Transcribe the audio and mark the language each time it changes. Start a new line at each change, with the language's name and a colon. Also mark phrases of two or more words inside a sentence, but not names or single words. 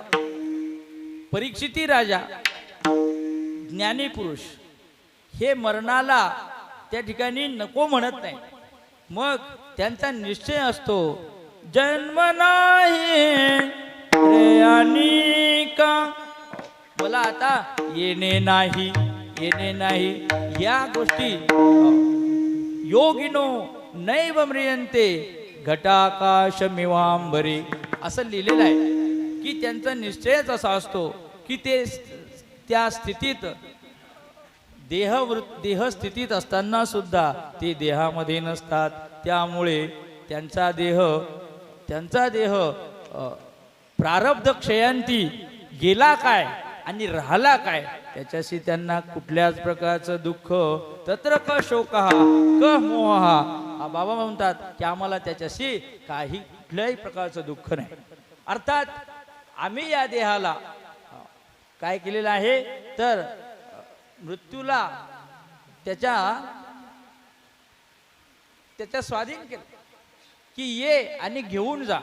Marathi: परीक्षिती राजा ज्ञानी पुरुष हे मरणाला त्या ठिकाणी नको म्हणत नाही. मग त्यांचा निश्चय असतो, जन्म नाही रे अनिका, मला आता येणे नाही, येणे नाही. या गोष्टी
Sanskrit: योगिनो नैव म्रियन्ते घटाकाशमिवांबरी
Marathi: असं लिहिलेलं आहे की त्यांचा निश्चयच असा असतो की ते त्या स्थितीत देह स्थितीत असताना सुद्धा ते देहामध्ये नसतात. त्यामुळे त्यांचा देह प्रारब्ध क्षयांती गेला काय आणि राहिला काय त्याच्याशी त्यांना कुठल्याच प्रकारचं दुःख,
Sanskrit: तत्र क शोकः क मोहः
Marathi: बाबा म्हणतात की आम्हाला त्याच्याशी काही कुठल्याही प्रकारचं दुःख नाही. अर्थात आम्ही या देहाला काय केलेलं आहे तर मृत्यूला त्याच्या स्वाधीन केलं की ये आणि घेऊन जा.